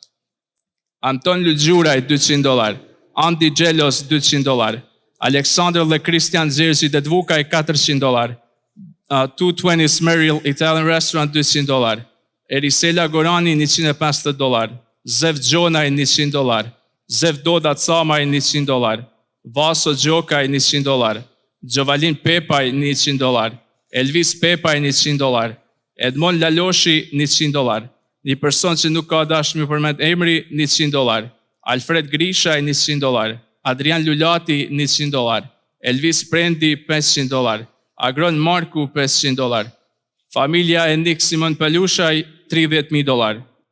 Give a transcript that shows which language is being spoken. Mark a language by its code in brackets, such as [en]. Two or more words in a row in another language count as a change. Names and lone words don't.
[sq] Anton Lugjuraj $200, Andy Gjelos $200, Alexander Le Christian Zirzi Dedvukaj $400, 220 Smeril Italian Restaurant $200, Erisela Gorani $150, Zev Gjonaj $100, Zev Doda Camaj $100, Vaso Gjokaj $100, Gjovalin Pepaj $100, Elvis Pepaj $100, Edmond Laloshi $100, një person që nuk ka dashur me përmend emri $100, Alfred Grishaj $100, Adrian Lulati $100, Elvis Prendi $500, Agron Marku $500, familja e Nik Simon Palushaj $30,000.